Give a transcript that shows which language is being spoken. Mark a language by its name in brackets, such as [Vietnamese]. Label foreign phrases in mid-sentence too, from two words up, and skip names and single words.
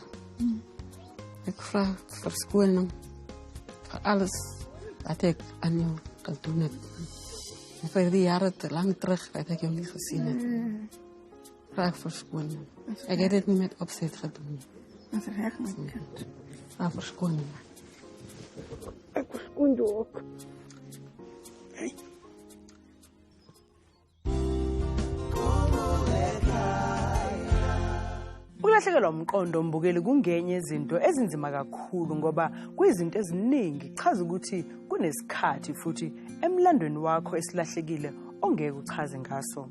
[Dutch] Ik vraag verschoning voor alles wat ik aan jou gedaan heb. En voor die jaren te lang terug dat ik jou niet gezien heb. Vraag verschoning. Ik heb dit niet met opzet gedaan. Dat is echt mijn kind. Vraag verschoning. Ik verschoon je ook. Hey. [Zulu] Ukulahlekelwa umqondo mbukeli kungenye izinto ezinzima kakhulu ngoba kuyizinto eziningi chaza ukuthi kunesikhathi futhi emlandweni wakho esilahlekile ongeke uchaze ngaso.